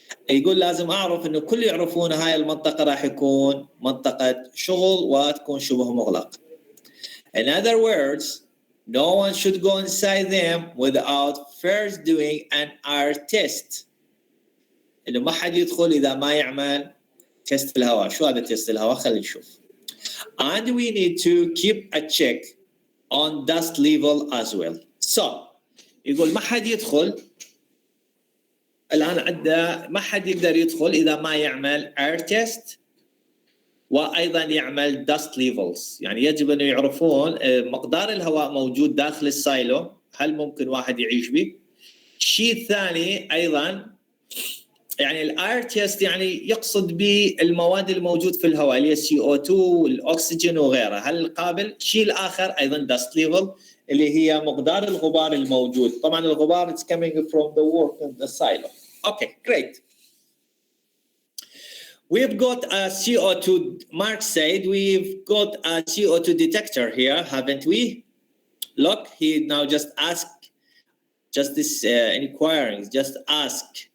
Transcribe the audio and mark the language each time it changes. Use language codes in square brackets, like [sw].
[ar] يقول لازم أعرف إنه كل يعرفون هاي المنطقة راح يكون منطقة شغل وتكون شبه مغلقة. [en] In other words, no one should go inside them without first doing an air test. [ar] إنه ما حد يدخل إذا ما يعمل تست الهواء. شو هذا تست الهواء؟ خلينا نشوف. [en] And we need to keep a check on dust level as well. [ar] So يقول ما حد يدخل الآن عنده ما حد يقدر يدخل إذا ما يعمل air test وأيضا يعمل dust levels. يعني يجب أن يعرفون مقدار الهواء موجود داخل السايلو هل ممكن واحد يعيش به. شيء ثاني أيضا يعني الاير تيست يعني يقصد بالمواد الموجود في الهواء اللي هي CO2 والاكسجين وغيرها هل قابل. شيء الاخر ايضا dust level اللي هي مقدار الغبار الموجود. طبعا الغبار [en] is coming from the work in the silo. Okay, great. We've got a CO2. Mark said we've got a CO2 detector here, haven't we? Look, he now just this inquiring, just ask.